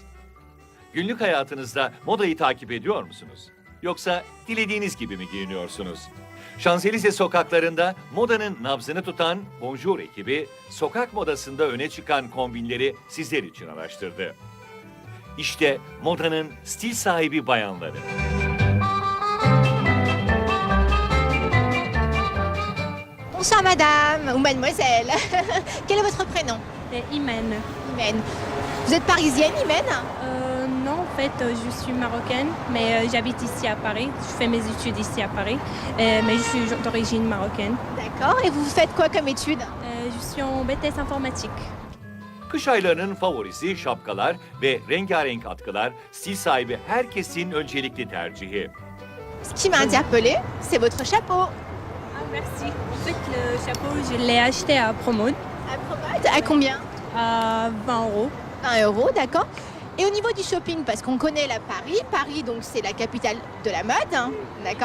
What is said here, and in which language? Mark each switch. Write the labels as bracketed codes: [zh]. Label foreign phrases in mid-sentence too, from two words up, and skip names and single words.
[tr] Günlük hayatınızda modayı takip ediyor musunuz? Yoksa dilediğiniz gibi mi giyiniyorsunuz? Şanzelize sokaklarında modanın nabzını tutan Bonjour ekibi, sokak modasında öne çıkan kombinleri sizler için araştırdı. İşte modanın stil sahibi bayanları. [fr] Bonsoir madame ou mademoiselle. Quel est votre prénom? Imen. Imen. Vous êtes parisienne, Imen? Non, en fait, je suis marocaine, mais j'habite ici à Paris. Je fais mes études ici à Paris, mais je suis d'origine marocaine. D'accord. Et vous faites quoi comme études? Je suis en BTS informatique. [tr] Kış aylarının favorisi şapkalar ve rengarenk atkılar stil sahibi herkesin öncelikli tercihi. [fr] Ce qui m'a interpellée, c'est votre chapeau. Ah, merci. En fait, le chapeau, je l'ai acheté à Promode À Promode, à combien? à 20 euros. 20 euros, d'accord. Et au niveau du shopping, parce qu'on connaît la Paris, Paris donc c'est la capitale de la mode, hein, d'accord.